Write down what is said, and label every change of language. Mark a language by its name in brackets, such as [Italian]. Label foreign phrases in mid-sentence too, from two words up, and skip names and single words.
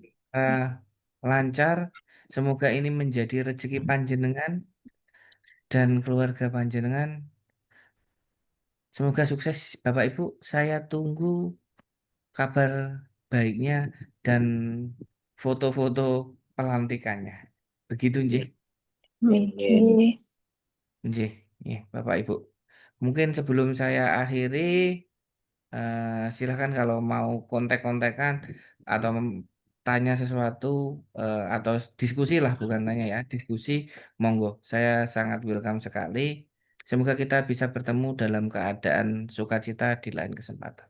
[Indonesian] semoga lancar, semoga ini menjadi rezeki panjenengan dan keluarga panjenengan. Semoga sukses Bapak Ibu. Saya tunggu kabar baiknya dan foto-foto pelantikannya. Begitu nggih. Amin. Nggih. Nggih. [Javanese] Nggih, nggih, [Indonesian] Bapak Ibu. Mungkin sebelum saya akhiri, silahkan kalau mau kontak-kontakan atau tanya sesuatu atau diskusi lah, bukan tanya ya, diskusi, monggo. Saya sangat welcome sekali. Semoga kita bisa bertemu dalam keadaan sukacita di lain kesempatan.